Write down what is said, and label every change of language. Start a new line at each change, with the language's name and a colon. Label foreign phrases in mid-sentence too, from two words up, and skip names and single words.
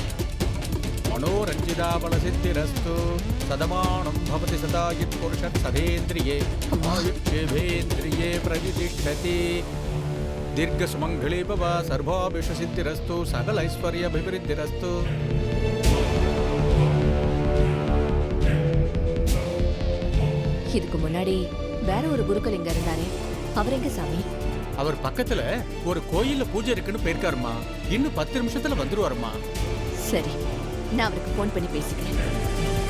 Sanskrit: मनोरञ्जिताबलसिद्धिरस्तु सदमानं भवति सदा यत्पुरुषः सदेन्द्रिये आयुष्येवेन्द्रिये प्रतिष्ठति दीर्घसुमङ्गली भव सर्वाभिष्टसिद्धिरस्तु सकलैश्वर्याभिवृद्धिरस्तु.
Tamil: இதுக்கு முன்னாடி வேற ஒரு குருக்கள் இங்க இருந்தாரே, அவர் எங்க சாமி? அவர் பக்கத்துல ஒரு கோயில்ல பூஜை இருக்குன்னு போயிருக்காருமா. இன்னும் 10 நிமிஷத்துல வந்துருவாருமா. சரி, நான் அவருக்கு போன் பண்ணி பேசிக்கிறேன்.